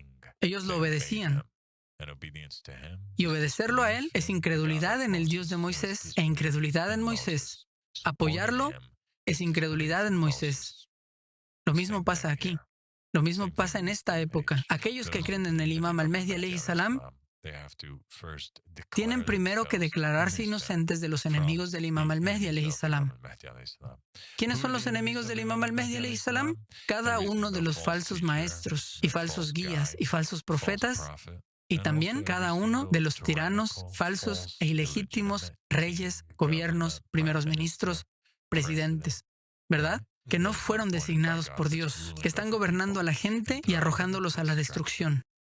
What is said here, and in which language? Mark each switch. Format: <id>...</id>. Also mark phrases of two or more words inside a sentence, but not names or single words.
<es>Ellos lo obedecían. Y obedecerlo a él es incredulidad en el Dios de Moisés e incredulidad en Moisés. Apoyarlo es incredulidad en Moisés. Lo mismo pasa aquí. Lo mismo pasa en esta época. Aquellos que creen en el Imam al-Mahdi</es> <ar>عليه السلام</ar> <es>tienen primero que declararse inocentes de los enemigos del Imam al-Mahdi</es> <ar>عليه السلام.</ar> <es>¿Quiénes son los enemigos del Imam al-Mahdi</es> <ar>عليه السلام?</ar> <es>Cada uno de los falsos maestros y falsos guías y falsos profetas, y también cada uno de los tiranos falsos e ilegítimos reyes, gobiernos, primeros ministros, presidentes, ¿verdad? Que no fueron designados por Dios, que están gobernando a la gente y arrojándolos a la destrucción.</es>